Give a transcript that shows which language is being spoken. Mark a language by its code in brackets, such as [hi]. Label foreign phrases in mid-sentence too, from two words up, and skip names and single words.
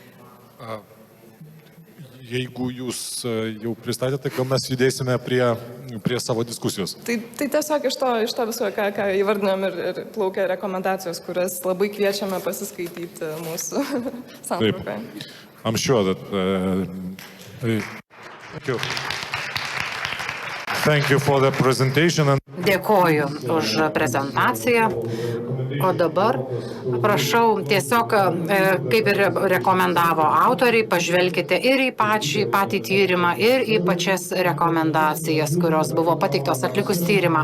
[lt] Jeigu jūs jau pristatėte, gal mes judėsime prie savo diskusijos. Tai tiesiog iš to viso, ką įvardinam ir plaukia rekomendacijos, kurias labai kviečiame pasiskaityti mūsų santraukoje. [en] I'm sure that... Thank you for the presentation. [lt] Dėkoju už prezentaciją. O dabar prašau tiesiog, kaip ir rekomendavo autoriai, pažvelkite ir į patį tyrimą, ir į pačias rekomendacijas, kurios buvo pateiktos atlikus tyrimą.